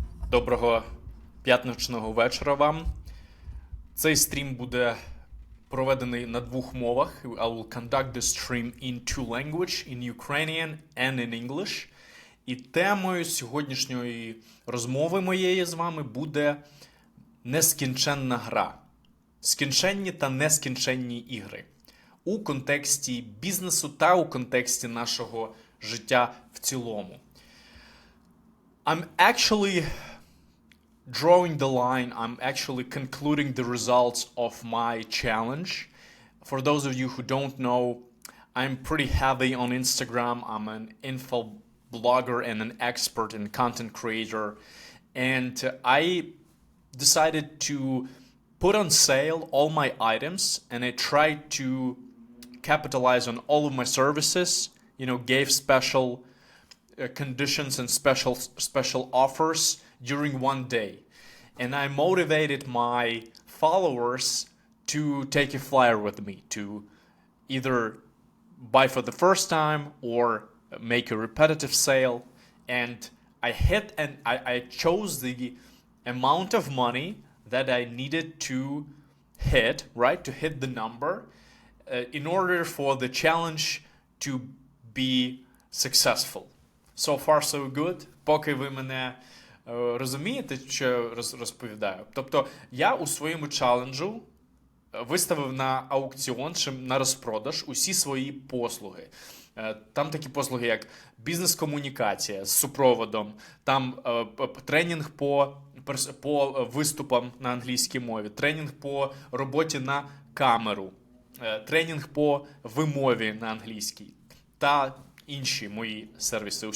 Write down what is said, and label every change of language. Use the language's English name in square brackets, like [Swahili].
[Ukrainian] Доброго п'ятничного вечора вам. Цей стрім буде проведений на двох мовах. [English] I will conduct this stream in two languages, in Ukrainian and in English. [Ukrainian] І темою сьогоднішньої розмови моєї з вами буде нескінченна гра. Скінченні та нескінченні ігри. У контексті бізнесу та у контексті нашого життя в цілому. [English] I'm actually drawing the line. I'm actually concluding the results of my challenge. For those of you who don't know, I'm pretty heavy on Instagram. I'm an info blogger and an expert and content creator. And I decided to put on sale all my items, and I tried to capitalize on all of my services, gave special conditions and special offers during one day. And I motivated my followers to take a flyer with me, to either buy for the first time or make a repetitive sale. And I chose the amount of money that I needed to hit, right? To hit the number in order for the challenge to be successful. So far, so good. [Ukrainian] Поки ви мене розумієте, що я розповідаю. Тобто, я у своєму челенджу виставив на аукціон чи на розпродаж усі свої послуги. Там такі послуги, як бізнес-комунікація з супроводом, там тренінг по виступам на англійській мові, тренінг по роботі на камеру, тренінг по вимові на англійській та інші мої сервіси.